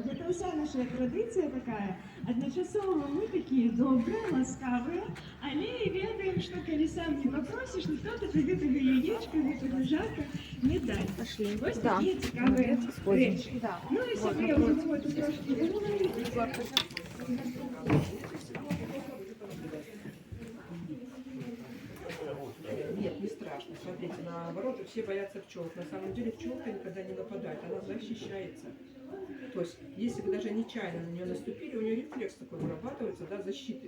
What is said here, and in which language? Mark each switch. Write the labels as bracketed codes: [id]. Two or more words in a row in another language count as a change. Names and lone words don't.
[be] Гэта ўся наша традыцыя такая. Адначасова мы такія добрыя, ласкавыя, але і ведаем, што калі сам не папросіш, ніхто табе гэтага яечка, гэтага жарка не дасць. Пашлі. Вось такія цікавыя рэчы. Ну і сябе ўжо трошкі [ru] Нет, не страшно. Смотрите, наоборот, все боятся пчелок. На самом деле пчелка никогда не нападает, она защищается. То есть, если вы даже нечаянно на нее наступили, у нее рефлекс такой вырабатывается, да, защиты.